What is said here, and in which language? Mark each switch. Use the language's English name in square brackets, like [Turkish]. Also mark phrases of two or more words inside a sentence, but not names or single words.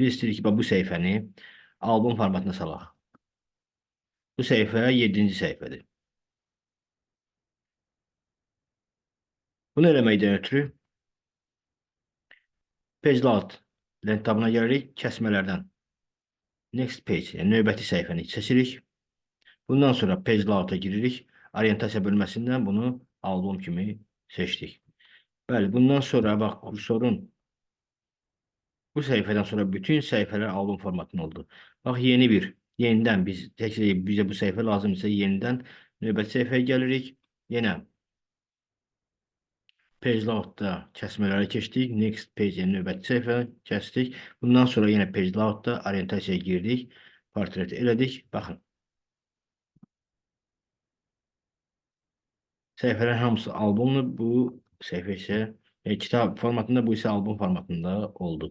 [Azerbaijani] Biz istəyirik ki, bu səhifəni album formatına salaq. Bu səhifə 7-ci səhifədir. Bunu eləməkdən ötürü [English] page layout [Azerbaijani] lent tabına gəlirik, kəsmələrdən [English] next page, [Azerbaijani] yəni növbəti səhifəni seçirik. Bundan sonra [English] page layout- [Azerbaijani] a giririk. Orientasiya bölməsindən bunu album kimi seçdik. Bəli, bundan sonra bax, kursorun bu səhifədən sonra bütün səhifələr album formatında oldu. Bax, yenidən bizə bu səhifə lazımdırsa, yenidən növbəti səhifəyə gəlirik. Yenə [English] page layout- [Azerbaijani] da kəsmələri keçdik. [English] Next page, [Azerbaijani] yəni növbəti səhifə kəsdik. Bundan sonra yenə [English] page layout- [Azerbaijani] da orientasiyaya girdik. Portret elədik. Baxın. Səhifələrin hamısı albumdur. Bu səhifə isə kitab formatında, bu isə album formatında oldu.